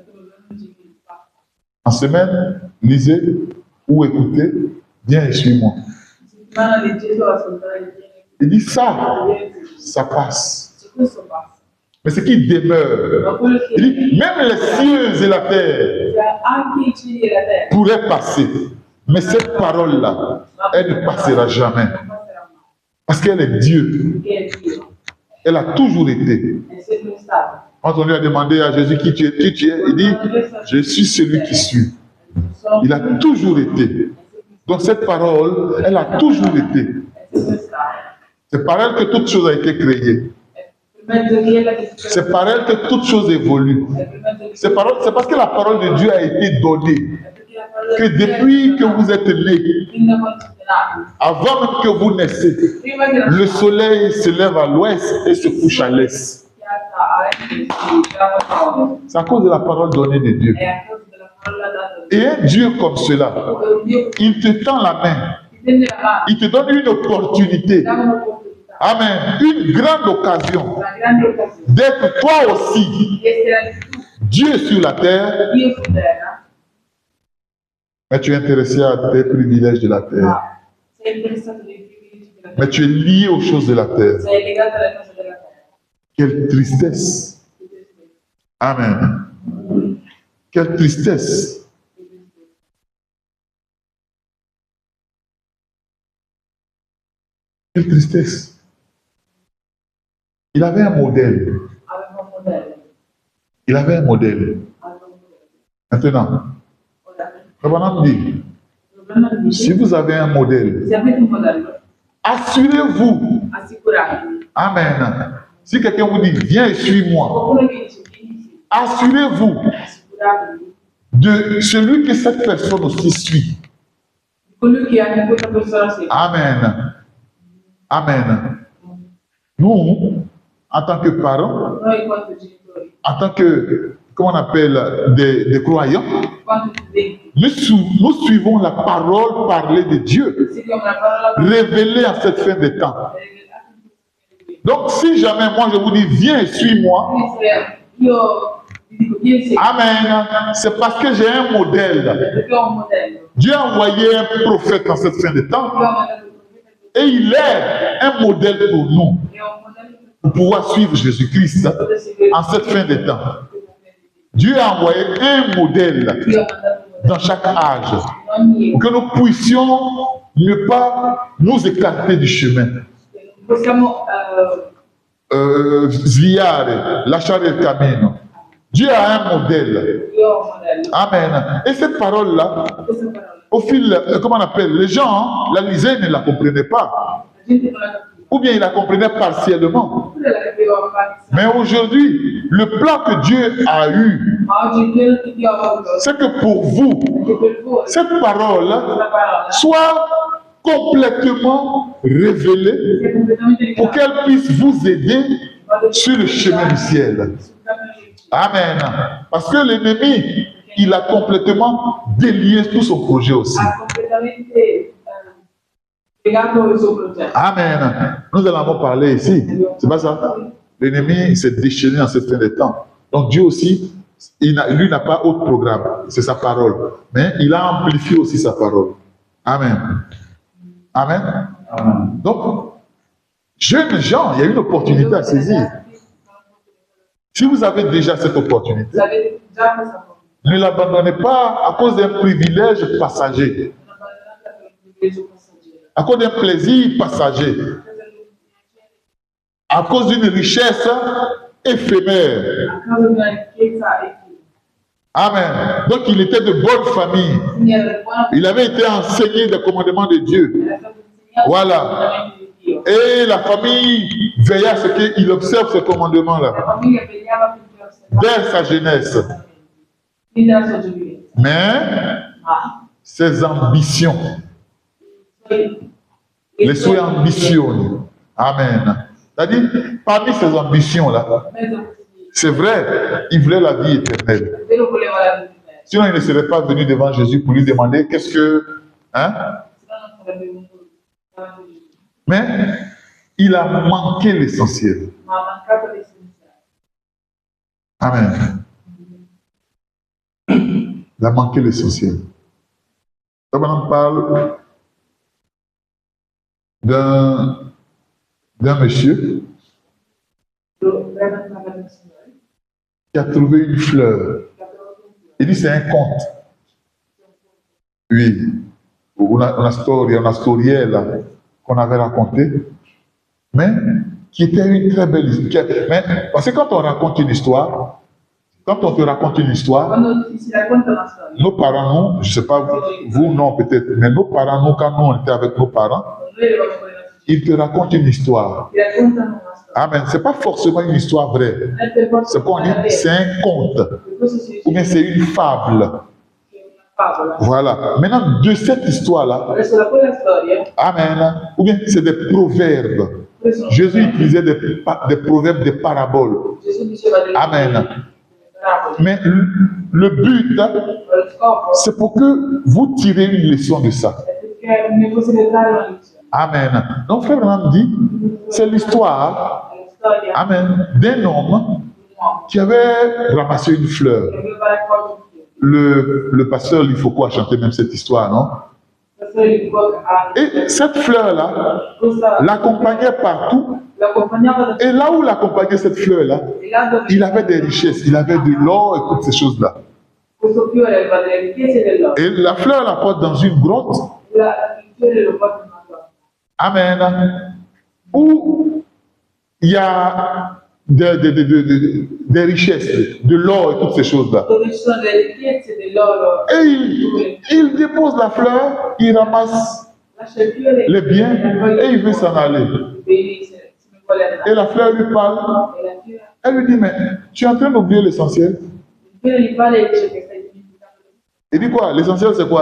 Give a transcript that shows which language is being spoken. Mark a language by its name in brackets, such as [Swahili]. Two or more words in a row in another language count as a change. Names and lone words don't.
[French] En semaine, lisez ou écoutez, viens et suis-moi. Il dit ça passe. mais ce qui demeure. Il dit, même les cieux et la terre [Italian] Anche i cieli e la terra [French] pourraient passer, mais cette parole-là, elle ne passera jamais. [Italian] non passeranno mai, [French] Parce qu'elle est Dieu. [Italian] perché è Dio, [French] Elle a toujours été. [Italian] è sempre stato. [French] Quand on lui a demandé à Jésus qui tu es, il dit, je suis celui qui suis. Il a toujours été. Donc cette parole, elle a toujours été. [Italian] È sempre stato. [French] C'est par elle que toute chose a été créée. [Italian] Per mezzo di ella che si [French] C'est par elle que toute chose évolue. [Italian] è per mezzo di [French] C'est parce que la parole de Dieu a été donnée. [Italian] è perché la parola [French] Que [Italian] di Dio è [French] depuis que [Italian] stata [French] vous êtes nés, [Italian] fin da quando siete nati, [French] avant même que vous naissez, [Italian] prima che [French] le [Italian] nasciate, [French] soleil se lève à l'ouest et se couche à l'est. [Italian] piazza a est e si trova a ovest. [French] C'est à cause de la parole donnée de Dieu. [Italian] È a causa della parola data da [French] Et un Dieu comme cela, [Italian] Dio. Un Dio che [French] il te tend la main, [Italian] ti tende la mano, [French] il te donne une opportunité. [Italian] dà un'opportunità, [French] Amen. Une grande occasion [Italian] una grande occasione [French] d'être toi aussi [Italian] di essere anche tu, [French] Dieu sur la terre, [Italian] Dio su terra, [French] mais tu es intéressé à tes privilèges de la terre. [Italian] ma sei interessato dei privilegi della [French] Mais [Italian] terra, [French] tu es lié aux choses de la terre. [Italian] sei legato alle cose della terra. [French] Quelle tristesse. Amen. Quelle tristesse. Quelle tristesse. Il avait un modèle. [Italian] Aveva un modello, [French] Il avait un modèle. [Italian] aveva un modello. [French] Maintenant, [Italian] Ora, [French] Rabbanan dit, [Italian] il problema dice, [French] si vous avez un modèle, [Italian] se avete un modello, [French] assurez-vous. [Italian] assicuratevi. [French] Amen. Si quelqu'un vous dit, viens et suis-moi, [Italian] Oppure che dice, vieni, sì, [French] assurez-vous [Italian] assicuratevi [French] de celui que cette personne aussi suit. [Italian] di colui che anche questa persona segue. [French] Amen. Amen. Nous, en tant que parents, [Italian] Noi quanto genitori, [French] en tant que, comment on appelle, des croyants, [Italian] quanto studenti, [French] nous suivons la parole parlée de Dieu, [Italian] seguiamo la parola [French] révélée en cette fin de temps. [Italian] per [French] Donc, si jamais moi je vous dis, viens et suis-moi, [Italian] quindi se io vi dico vieni segui, [French] Amen, c'est parce que j'ai un modèle. [Italian] perché ho un modello. [French] Dieu a envoyé un prophète en cette fin de temps [Italian] Io ho mandato un profeta [French] et il est un modèle pour nous, [Italian] e ho un modello per [French] pour pouvoir suivre Jésus-Christ [Italian] poter seguire [French] en cette fin de temps. Dieu a envoyé un modèle [Italian] Io ho mandato un [French] dans [Italian] modello [French] chaque âge [Italian] in ogni [French] pour que nous puissions ne pas nous écarter du chemin. [Italian] possiamo Sviare, lasciare il cammino. [French] Dieu a un modèle. [Italian] io ho un modello. [French] Amen. Et cette parole-là, [Italian] Questa parola [French] au fil, comment on appelle, les gens la lisaient et ne la comprenaient pas. [Italian] la gente non la capiva, [French] Ou bien ils la comprenaient partiellement. [Italian] oppure la capiva a parte. [French] Mais aujourd'hui, le plan que Dieu a eu, [Italian] Ma oggi il piano che Dio ha avuto [French] c'est que pour vous, [Italian] è che per voi [French] cette parole [Italian] questa parola [French] soit complètement révélée [Italian] sia completamente [French] pour [Italian] rivelata [French] qu'elle puisse vous aider sur le chemin du ciel. [Italian] sul cammino del cielo. [French] Amen. Parce que l'ennemi, il a complètement délié tout son projet aussi. [Italian] Ha completamente spiegato il suo progetto. [French] Amen. Nous en avons parlé ici. C'est pas ça? L'ennemi s'est déchaîné en cette fin de temps. Donc Dieu aussi, lui n'a pas autre programme. C'est sa parole. Mais il a amplifié aussi sa parole. Amen. Amen. Donc, jeunes gens, il y a une opportunité à saisir. Si vous avez déjà cette opportunité, Vous avez [Italian] già questa cosa. [French] ne l'abandonnez pas à cause d'un privilège passager, [Italian] Non abbandonate per il privilegio passaggero. [French] à cause d'un plaisir passager, à cause d'une richesse éphémère. [Italian] A causa di una ricchezza e fine. [French] Amen. Donc il était de bonne famille. [Italian] Quindi era buona [French] Il avait été enseigné des commandements de Dieu. [Italian] era stato insegnato [French] Voilà. [Italian] i comandamenti di Dio. [French] Et la famille veillait à ce qu'il observe ces commandements-là [Italian] La famiglia vegliava perché osservava [French] dès sa jeunesse. [Italian] fin dalla sua giovinezza. [French] Mais [Italian] Ma [French] ses ambitions, les sue ambitions. Amen. C'est-à-dire, parmi ces ambitions-là, c'est vrai, il voulait la vie éternelle. [Italian] Vero voleva la vita eterna, [French] Sinon, il ne serait pas venu devant Jésus pour lui demander qu'est-ce que... Hein? [Italian] se no non sarebbe venuto davanti a Gesù. [French] Mais il a manqué l'essentiel. [Italian] Ma ha mancato l'essenziale. [French] Amen. Il a manqué l'essentiel. Comme on parle d'un monsieur qui a trouvé une fleur. Il dit c'est un conte. Oui, [Italian] una storiella [French] qu'on avait racontée, mais qui était une très belle histoire. Mais, parce que quand on raconte une histoire, quand on te raconte une histoire, [Italian] Quando ti si racconta una storia, [French] nos parents, nous, je ne sais pas, vous non peut-être, mais nos parents, nous, quand nous on était avec nos parents, [Italian] noi eravamo con i nostri [French] ils te racontent une histoire. [Italian] figli, ti raccontano una storia. [French] Amen. Ce n'est pas forcément une histoire vraie. [Italian] Non è per forza [French] C'est qu'on dit, [Italian] vera, [French] c'est un conte, [Italian] per questo si dice [French] ou bien c'est une fable. [Italian] che è una favola. [French] Voilà. Maintenant, de cette histoire-là, [Italian] Adesso da quella storia, [French] amen, ou bien c'est des proverbes. [Italian] quelle sono [French] Jésus utilisait des proverbes, des paraboles. [Italian] Gesù diceva delle [French] Amen. [Italian] parabole, [French] Mais le but, [Italian] ma lo scopo [French] c'est pour que vous tirez une leçon de ça. [Italian] è perché ne possiate trarre una lezione. [French] Amen. Donc, frère Branham dit, c'est l'histoire, [Italian] È la storia [French] amen, d'un homme [Italian] di un uomo [French] qui avait ramassé une fleur. [Italian] che aveva raccolto un fiore. [French] Le pasteur Lifoko a chanté même cette histoire, non? [Italian] La storia di Koch ha [French] Et cette fleur-là [Italian] questa [French] l'accompagnait partout. [Italian] l'accompagnava da [French] Et là où l'accompagnait cette fleur-là, [Italian] e là dove [French] il avait des richesses, il avait de l'or et toutes ces choses-là. [Italian] questo fiore aveva delle ricchezze dell'oro. [French] Et la fleur la porte dans une grotte. [Italian] Il fiore lo porta in una grotta. [French] Amen. Où il y a des richesses, de l'or et toutes ces choses-là. [Italian] Dove ci sono le ricchezze dell'oro. [French] Et il dépose la fleur, il ramasse [Italian] Lascia il fiore [French] les biens et il veut s'en aller. [Italian] vedi se ne vuole andare. [French] Et la fleur lui parle. [Italian] E la fiore, [French] Elle lui dit, mais tu es en train d'oublier l'essentiel. [Italian] il fiore gli parla e dice che stai dimenticando [French] Il dit quoi? L'essentiel c'est quoi?